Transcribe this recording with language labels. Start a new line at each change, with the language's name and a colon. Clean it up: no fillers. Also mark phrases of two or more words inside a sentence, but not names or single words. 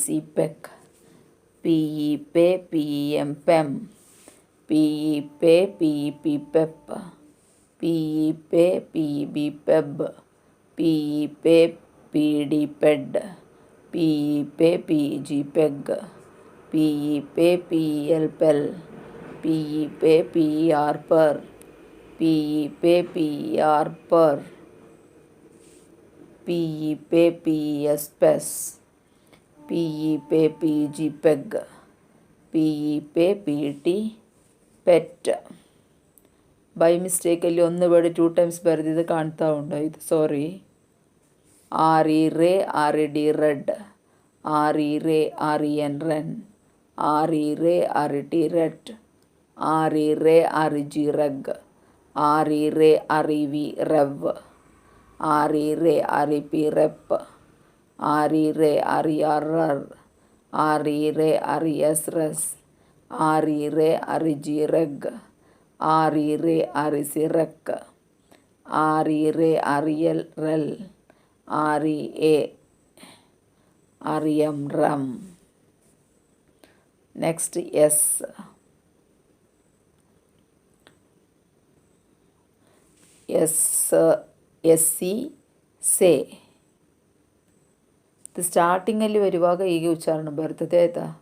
English: pec, PE pe, PEM pem, PE pe, PEP pep, PE pe, PEB peb, PE pe, PD ped, PE pe, PEG peg, PE pe, PEL pel, PE pe, PER per, PE pe, PER per, PE pe, PES pes, PE pe, PEG peg, PE pe, PET pet. by mistake-ಲ್ಲಿ
Kannada: ಒಂದು ವರ್ಡ್ 2 ಟೈಮ್ಸ್ ಬರೆದಿದ್ದು ಕಾಣ್ತಾ ಉಂಟು, ಇದು ಸಾರಿ.
English: RE RED ರೆಡ್, RE REN ರೆನ್, RE RET ret, RE REG reg, RE REV rev, RE REP rep, RE RER rer, RE RES res, RE REG reg, RE REC rec, RE REL rel, RE REM rem. Next S, SC ಸೆ.
Kannada: ಇದು ಸ್ಟಾರ್ಟಿಂಗಲ್ಲಿ ಬರುವಾಗ ಹೀಗೆ ಉಚ್ಚಾರಣೆ ಬರ್ತದೆ ಆಯಿತಾ.